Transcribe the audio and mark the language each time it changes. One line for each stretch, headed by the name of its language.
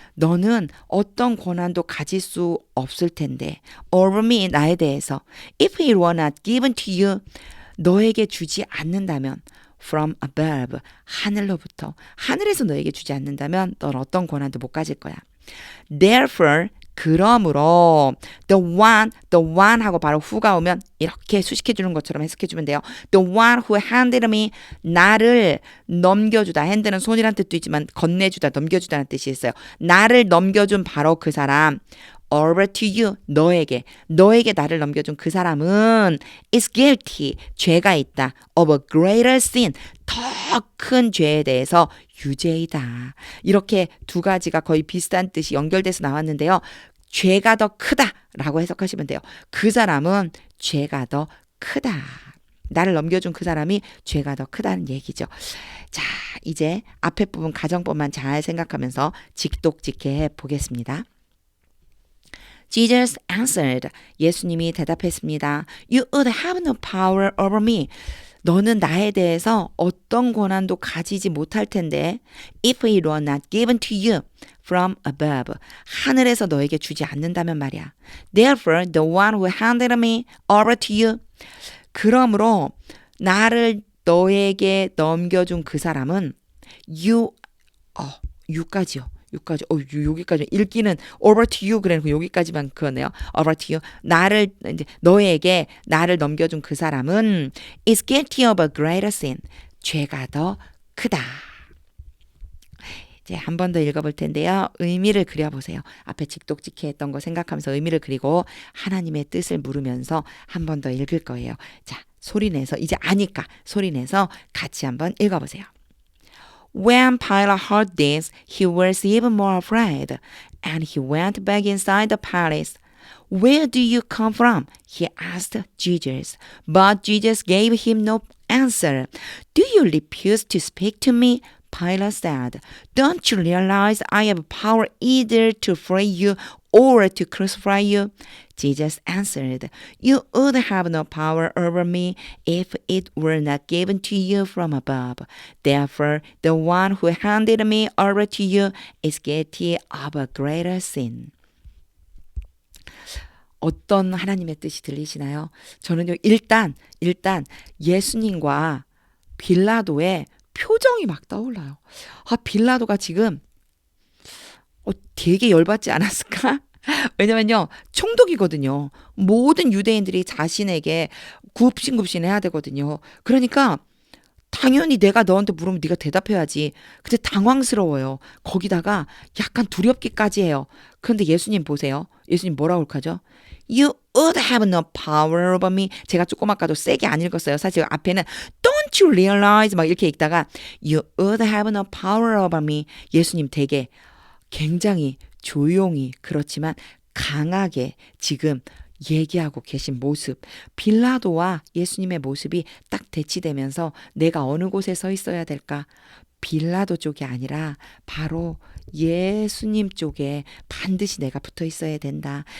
Korean: 너는 어떤 권한도 가질 수 없을 텐데
English: over me
Korean: 나에 대해서
English: if it were not given to you
Korean: 너에게 주지 않는다면
English: from above
Korean: 하늘로부터 하늘에서 너에게 주지 않는다면 넌 어떤 권한도 못 가질 거야.
English: Therefore
Korean: 그러므로
English: the one
Korean: 하고 바로 who가 오면 이렇게 수식해 주는 것처럼 해석해 주면 돼요.
English: The one who handed me
Korean: 나를 넘겨주다. hand는 손이란 뜻도 있지만 건네주다, 넘겨주다는 뜻이 있어요. 나를 넘겨준 바로 그 사람
English: over to you,
Korean: 너에게 나를 넘겨준 그 사람은
English: is guilty,
Korean: 죄가 있다.
English: of a greater sin,
Korean: 더 큰 죄에 대해서 유죄이다. 이렇게 두 가지가 거의 비슷한 뜻이 연결돼서 나왔는데요. 죄가 더 크다라고 해석하시면 돼요. 그 사람은 죄가 더 크다. 나를 넘겨준 그 사람이 죄가 더 크다는 얘기죠. 자, 이제 앞에 부분 가정법만 잘 생각하면서 직독직해 보겠습니다.
English: Jesus answered.
Korean: 예수님이 대답했습니다.
English: You would have no power over me.
Korean: 너는 나에 대해서 어떤 권한도 가지지 못할 텐데
English: if it were not given to you from above.
Korean: 하늘에서 너에게 주지 않는다면 말이야.
English: Therefore, the one who handed me over to you.
Korean: 그러므로 나를 너에게 넘겨준 그 사람은 you까지요. 여기까지 읽기는
English: over to you
Korean: 그래놓고 여기까지만 그거네요.
English: over to you.
Korean: 이제 너에게 나를 넘겨준 그 사람은
English: is guilty of a greater sin.
Korean: 죄가 더 크다. 이제 한 번 더 읽어볼 텐데요. 의미를 그려보세요. 앞에 직독직해 했던 거 생각하면서 의미를 그리고 하나님의 뜻을 물으면서 한 번 더 읽을 거예요. 자, 소리내서 이제 아니까 소리내서 같이 한번 읽어보세요.
English: When Pilate heard this, he was even more afraid, and he went back inside the palace. Where do you come from? He asked Jesus. But Jesus gave him no answer. Do you refuse to speak to me? Pilate said. Don't you realize I have power either to free you or to crucify you? Jesus answered, You would have no power over me if it were not given to you from above. Therefore, the one who handed me over to you is guilty of a greater sin.
Korean: 어떤 하나님의 뜻이 들리시나요? 저는요, 일단 예수님과 빌라도의 표정이 막 떠올라요. 빌라도가 지금 되게 열받지 않았을까? 왜냐면요, 총독이거든요. 모든 유대인들이 자신에게 굽신굽신해야 되거든요. 그러니까 당연히 내가 너한테 물으면 네가 대답해야지. 근데 당황스러워요. 거기다가 약간 두렵기까지 해요. 그런데 예수님 보세요. 예수님 뭐라고 하죠?
English: You would have no power over me.
Korean: 제가 조금 아까도 세게 안 읽었어요. 사실 앞에는
English: Don't you realize
Korean: 막 이렇게 읽다가
English: You would have no power over me.
Korean: 예수님 되게 굉장히 조용히 그렇지만 강하게 지금 얘기하고 계신 모습, 빌라도와 예수님의 모습이 딱 대치되면서 내가 어느 곳에 서 있어야 될까? 빌라도 쪽이 아니라 바로 예수님 쪽에 반드시 내가 붙어 있어야 된다.